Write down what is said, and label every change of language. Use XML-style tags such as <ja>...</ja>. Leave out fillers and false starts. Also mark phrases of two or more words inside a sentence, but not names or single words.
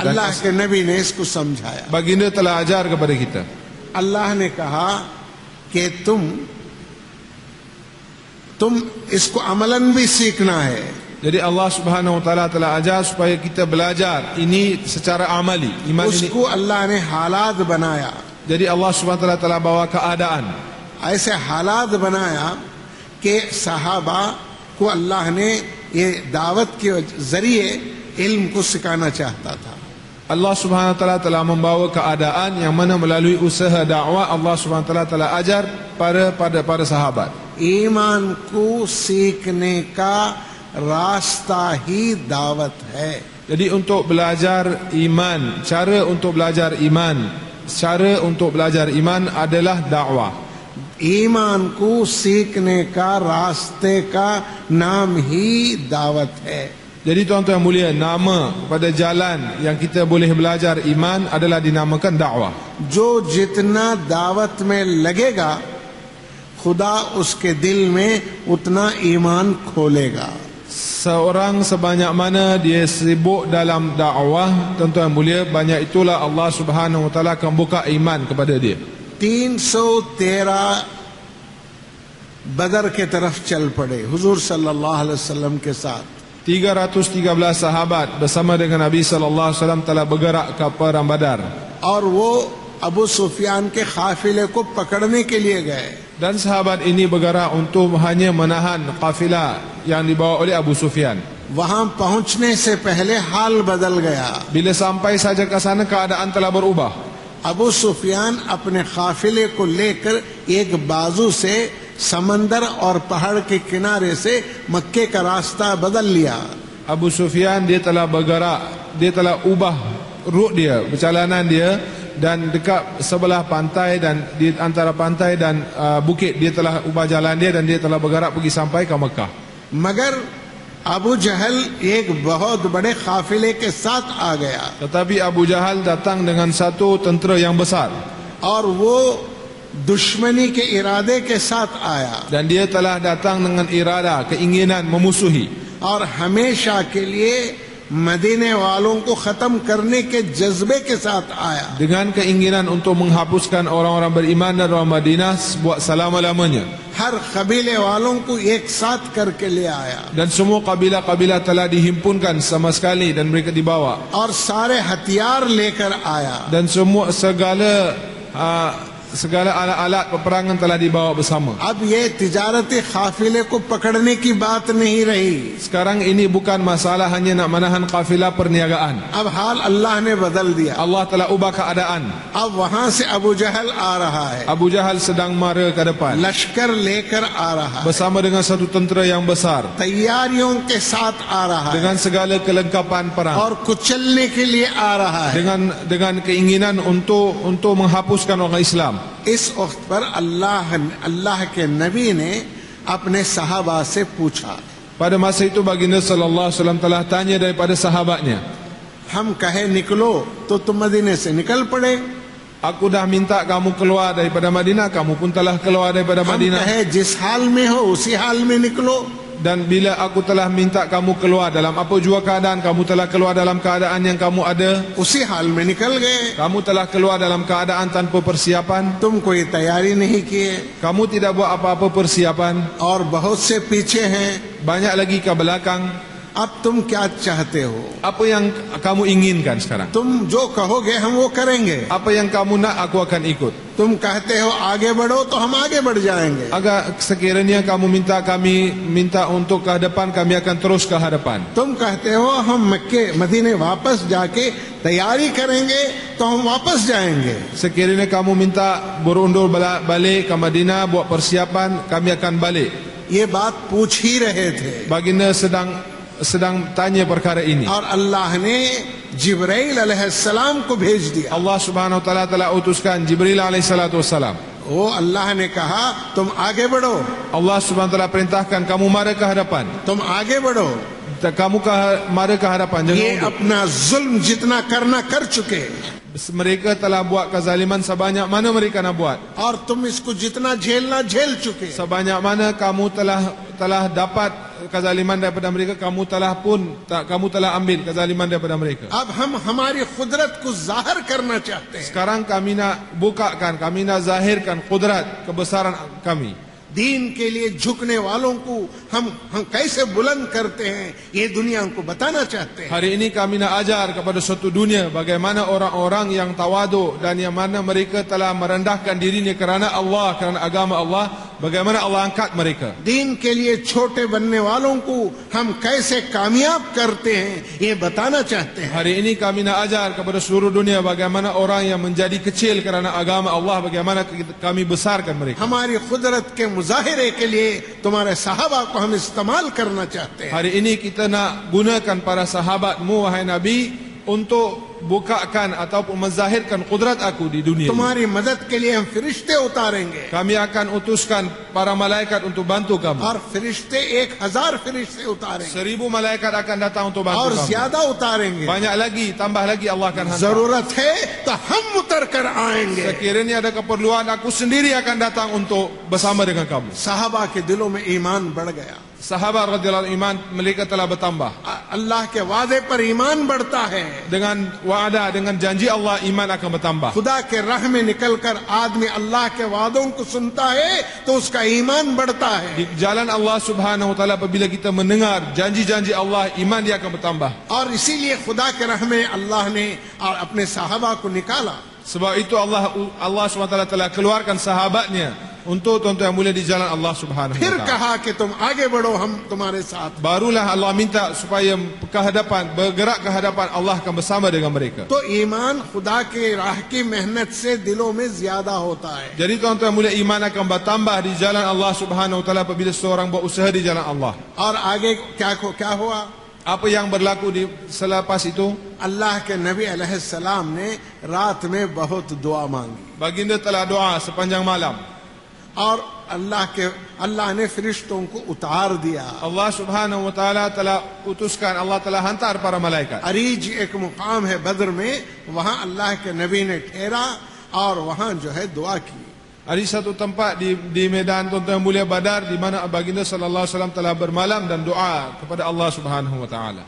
<ms>Dan</ms> <hi>अल्लाह के नबी ने इसको समझाया.</hi> <ms>baginda telah ajar kepada kita.</ms> <hi>अल्लाह ने कहा कि तुम इसको अमलन भी सीखना है.</hi> <ms>Jadi Allah</ms> <ar>سبحانه وتعالى</ar> <ms>telah ajar supaya kita belajar ini secara amali. Iman ini.</ms> <hi>उसको अल्लाह ने हालात बनाया.</hi> <ms>Jadi Allah</ms> <ar>سبحانه وتعالى</ar> <ms>telah bawa keadaan.</ms> <hi>ऐसे हालात बनाया कि सहाबा को अल्लाह ने ये दावत के जरिए इल्म को सिखाना चाहता था.</hi> <ms>Allah</ms> <ar>سبحانه وتعالى</ar> <ms>telah membawa keadaan yang mana melalui usaha dakwah Allah</ms> <ar>سبحانه وتعالى</ar> <ms>telah ajar pada para sahabat.</ms> <hi>ईमान को सीखने का रास्ता ही दावत है.</hi> <ms>Jadi untuk belajar iman, cara untuk belajar iman adalah dakwah.</ms> <hi>ईमान को सीखने का रास्ते का नाम ही दावत है.</hi> <ms>Jadi tuan-tuan yang mulia, nama pada jalan yang kita boleh belajar iman adalah dinamakan dakwah.</ms> <hi>जो जितना दावत में लगेगा खुदा उसके दिल में उतना ईमान खोलेगा.</hi> <ms>Seorang sebanyak mana dia sibuk dalam dakwah, tuan-tuan yang mulia, banyak itulah Allah</ms> <ar>سبحانه وتعالى</ar> <ms>akan buka iman kepada dia.</ms> <hi>313 बदर के तरफ चल पड़े हुजूर</hi> <ar>صلى الله عليه وسلم</ar> <hi>के साथ.</hi> <ms>313 sahabat bersama dengan Nabi</ms> <ar>صلى الله عليه وسلم</ar> <ms>telah bergerak ke perang Badar.</ms> <hi>और वो अबू सुफियान के काफिले को पकड़ने के लिए गए.</hi> <ms>Dan sahabat ini bergerak untuk hanya menahan kafilah yang dibawa oleh Abu Sufyan.</ms> <hi>वहां पहुंचने से पहले हाल बदल गया.</hi> <ms>Bila sampai saja ke sana keadaan telah berubah.</ms> <hi>अबू सुफियान अपने काफिले को लेकर एक बाजू से समंदर और पहाड़ के किनारे से मक्के का रास्ता बदल लिया.</hi> <ms>Abu Sufyan dia telah bergerak, dia telah ubah rut dia, perjalanan dia, dan dekat sebelah pantai dan di antara pantai dan bukit dia telah ubah jalan dia dan dia telah bergerak pergi sampai ke Mekah.</ms> <hi>मगर अबू जहल एक बहुत बड़े काफिले के साथ आ गया</hi> <ms>Tetapi Abu Jahal datang dengan satu tentera yang besar</ms> <hi>और वो दुश्मनी के इरादे के साथ आया</hi> <ms>dan dia telah datang dengan irada, keinginan memusuhi</ms> <hi>और हमेशा के लिए मदीने वालों को खत्म करने के जज्बे के साथ आया.</hi> <ms>dengan keinginan untuk menghapuskan orang-orang beriman dan orang Madinah buat selama-lamanya.</ms> <hi>हर कबीले वालों को एक साथ करके ले आया</hi> <ms>Dan semua kabilah-kabilah telah dihimpunkan sama sekali dan mereka dibawa.</ms> <hi>और सारे हथियार लेकर आया.</hi> <ms>Dan semua segala alat-alat peperangan telah dibawa bersama.</ms> <hi>अब ये तिजारती काफिले को पकड़ने की बात नहीं रही.</hi> <ms>Sekarang ini bukan masalah hanya nak menahan kafilah perniagaan.</ms> <hi>अब हाल अल्लाह ने बदल दिया.</hi> <ms>Allah telah ubah keadaan.</ms> <hi>अब वहां से अबू जहल आ रहा है,</hi> <ms>Abu Jahal sedang mara ke depan</ms> <hi>लश्कर लेकर आ रहा है,</hi> <ms>bersama dengan satu tentera yang besar,</ms> <hi>तैयारियों के साथ आ रहा है</hi> <ms>dengan segala kelengkapan perang,</ms> <hi>और कुचलने के लिए आ रहा है.</hi> <ms>dengan keinginan untuk menghapuskan orang Islam.</ms> <hi>इस वक्त पर अल्लाह के नबी ने अपने सहाबा से पूछा,</hi> <ms>Pada masa itu baginda</ms> <ar>صلى الله عليه وسلم</ar> <ms>telah tanya daripada sahabatnya,</ms> <hi>हम कहे निकलो तो तुम मदीने से निकल पड़े,</hi> <ms>Aku dah minta kamu keluar daripada Madinah, kamu pun telah keluar daripada</ms> <hi>हम</hi> <ms>Madinah.</ms> <hi>कहे जिस हाल में हो उसी हाल में निकलो,</hi> <ms>Dan bila aku telah minta kamu keluar dalam apa jua keadaan, kamu telah keluar dalam keadaan yang kamu ada.</ms> <hi>उसी हाल में निकल गए।</hi> <ms>Kamu telah keluar dalam keadaan tanpa persiapan.</ms> <hi>तुम कोई तैयारी नहीं किए</hi> <ms>Kamu tidak buat apa-apa persiapan.</ms> <hi>और बहुत से पीछे हैं,</hi> <ms>Banyak lagi ke belakang.</ms> <hi>अब तुम क्या चाहते हो?</hi> <ms>Apa yang kamu inginkan sekarang?</ms> <hi>तुम जो कहोगे हम वो करेंगे।</hi> <ms>Apa yang kamu nak, aku akan ikut.</ms> <hi>तुम कहते हो आगे बढ़ो तो हम आगे बढ़ जाएंगे।</hi> <ms>Agar sekiranya kamu kami minta untuk ke hadapan, kami akan terus ke hadapan.</ms> <hi>तुम कहते हो हम मक्के मदीने वापस जाके तैयारी करेंगे तो हम वापस जाएंगे।</hi> <ms>Sekiranya kamu minta berundur balik ke Madinah, buat persiapan, kami akan balik.</ms> <hi>ये बात पूछ ही रहे थे</hi> <ms>Baginda sedang tanya perkara ini.</ms> <hi>और अल्लाह ने जिब्राइल अलैहिस्सलाम को भेज दिया।</hi> <ms>Allah</ms> <ar>سبحانه وتعالى</ar> <ms>telah utuskan Jibril</ms> <ar>عليه الصلاة والسلام.</ar> <hi>वो अल्लाह ने कहा तुम आगे बढ़ो,</hi> <ms>Allah</ms> <ar>سبحانه وتعالى</ar> <ms>perintahkan kamu mara ke hadapan.</ms> <hi>तुम आगे बढ़ो।</hi> <ms>Kamu mara ke hadapan.</ms> <hi>ये</hi> <ms>Jangan undur.</ms> <hi>अपना जुल्म जितना करना कर चुके</hi> <ms>Mereka telah buat kezaliman sebanyak mana mereka nak buat.</ms> <hi>और तुम इसको जितना झेलना झेल चुके।</hi> <ms>Sebanyak mana kamu telah dapat kezaliman daripada mereka, kamu telah ambil kezaliman daripada mereka.</ms> <hi>अब हम हमारी कुदरत को जाहिर करना चाहते हैं।</hi> <ms>Sekarang kami nak bukakan, kami nak zahirkan kudrat, kebesaran kami.</ms> <hi>दीन के लिए झुकने वालों को हम कैसे बुलंद करते हैं ये दुनिया को बताना चाहते हैं।</hi> <ms>Hari ini kami nak ajar kepada suatu dunia bagaimana orang-orang yang tawadu dan yang mana mereka telah merendahkan dirinya kerana Allah, kerana agama Allah, bagaimana Allah angkat mereka.</ms> <hi>दीन के लिए छोटे बनने वालों को हम कैसे कामयाब करते हैं ये बताना चाहते हैं।</hi> <ms>Hari ini kami nak ajar kepada seluruh dunia bagaimana orang yang menjadi kecil kerana agama Allah, bagaimana kami besarkan mereka.</ms> <hi>हमारी कुदरत के मुजाहिरे के लिए तुम्हारे सहाबा को हम इस्तेमाल करना चाहते हैं।</hi> <ms>Hari ini kita nak gunakan para sahabatmu wahai Nabi untuk bukakan ataupun menzahirkan kudrat aku di dunia.</ms> <hi>तुम्हारी मदद के लिए हम फरिश्ते उतारेंगे</hi> <ms>Kami akan utuskan para malaikat untuk bantu kamu.</ms> <hi>और फरिश्ते 1000 फरिश्ते उतारेंगे</hi> <ms>1000 malaikat akan datang untuk bantu</ms> <hi>और</hi> <ms>kamu.</ms> <hi>ज्यादा उतारेंगे।</hi> <ms>Banyak lagi, tambah lagi Allah akan hantar.</ms> <hi>जरूरत है तो हम उतर कर आएंगे।</hi> <ms>Sekiranya ada keperluan, aku sendiri akan datang untuk bersama dengan kamu.</ms> <hi>साहबा के दिलों में ईमान बढ़ गया।</hi> <ms>Sahabat radhiyallahu iman mereka telah bertambah.</ms> <hi>अल्लाह के वादे पर ईमान बढ़ता है।</hi> <ms>Dengan wa'ada, dengan janji Allah, iman akan bertambah.</ms> <hi>खुदा के राह में निकलकर आदमी अल्लाह के वादों को सुनता है तो उसका ईमान बढ़ता है।</hi> <ms>Di jalan Allah</ms> <ar>سبحانه وتعالى,</ar> <ms>apabila kita mendengar janji-janji Allah, iman dia akan bertambah.</ms> <hi>और इसीलिए खुदा के राह में अल्लाह ने अपने साहबा को निकाला।</hi> <ms>Sebab itu Allah</ms> <ar>سبحانه وتعالى</ar> <ms>telah keluarkan sahabatnya untuk tuan-tuan yang mulia di jalan Allah</ms> <ar>سبحانه و</ar> <hi>फिर</hi> <ms>taala.</ms> <hi>कहा कि तुम आगे बढ़ो हम तुम्हारे साथ।</hi> <ms>Barulah Allah minta supaya ke hadapan, bergerak ke hadapan, Allah akan bersama dengan mereka.</ms> <hi>तो ईमान खुदा के राह की मेहनत से दिलों में ज्यादा होता है।</hi> <ms>Jadi tuan-tuan yang mulia, iman akan bertambah di jalan Allah</ms> <ar>سبحانه وتعالى</ar> <ms>apabila seorang berusaha di jalan Allah.</ms> <hi>और आगे क्या हुआ?</hi> <ms>Apa yang berlaku di selepas itu?</ms> <hi>अल्लाह के नबी अलैहिस्सलाम ने रात में बहुत दुआ मांगी</hi> <ms>Baginda telah doa sepanjang malam.</ms> <hi>और अल्लाह ने फरिश्तों को उतार दिया।</hi> <ms>Allah</ms> <ar>سبحانه وتعالى</ar> <ms>telah utuskan, Allah telah hantar para malaikat.</ms> <hi>अरीज एक मुकाम है बद्र में, वहाँ अल्लाह के नबी ने ठहरा और वहाँ जो है दुआ की।</hi> <ms>Ada satu tempat di medan tuan-tuan yang mulia Badar di mana baginda</ms> <ar>صلى الله عليه وسلم</ar> <ms>telah bermalam dan doa kepada Allah</ms> <ar>سبحانه وتعالى.</ar>